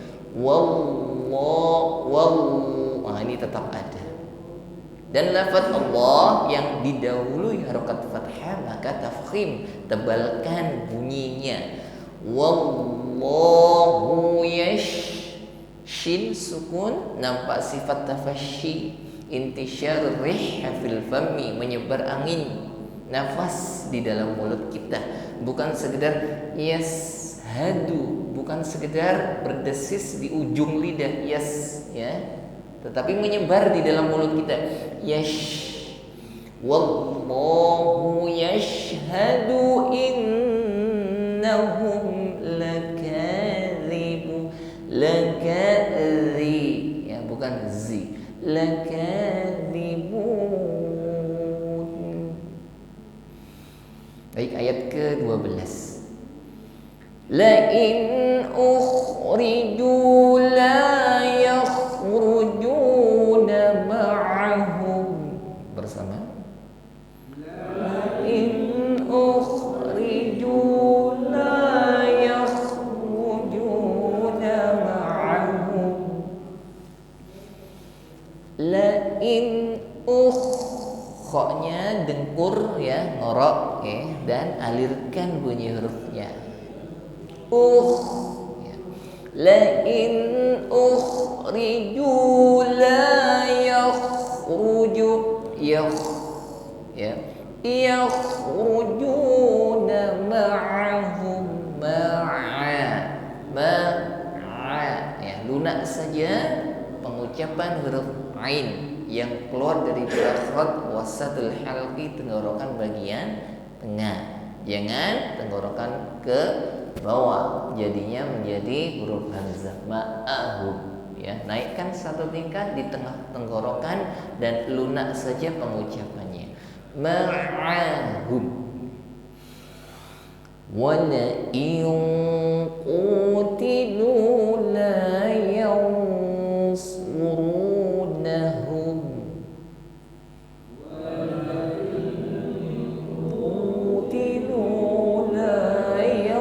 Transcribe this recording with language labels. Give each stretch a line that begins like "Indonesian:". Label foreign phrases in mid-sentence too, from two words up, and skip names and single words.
Indonesian: Ini tetap ada. Dan lafaz Allah yang didahului harokat fathah, maka tafkhim, tebalkan bunyinya. Wallahu shin sukun, nampak sifat tafasyi,
Arabic: انتشار الريح في الفم,
Indonesian: menyebar angin nafas di dalam mulut kita, bukan sekedar yashadu, bukan sekedar berdesis di ujung lidah ya, tetapi menyebar di dalam mulut kita.
Arabic: والله يشهد إنهم لكاذبون. لكاذي يا,
Indonesian: bukan zi.
Arabic: لكاذبون.
Indonesian: Baik, ayat ke-12.
Arabic: لئن أخرجوا لا يخرجون معهم, bersama. لئن أخرجوا لا يخرجون معهم.
Indonesian: La in khoknya dengkur ya, ngorok ya, dan alirkan bunyi hurufnya. Ya.
Arabic: لئن أخرجوا لا يخرجو يا يخرجون معهم يا,
Indonesian: lunak saja pengucapan huruf ain yang keluar dari makhraj
Arabic: وسط الحلق,
Indonesian: tenggorokan bagian tengah. Jangan tenggorokan ke bawah, jadinya menjadi huruf hamzah ma'ahum ya. Naikkan satu tingkat di tengah tenggorokan dan lunak saja pengucapannya.
Arabic: معهم. ولئن قوتلوا لا ينصرونهم. قوتلوا لا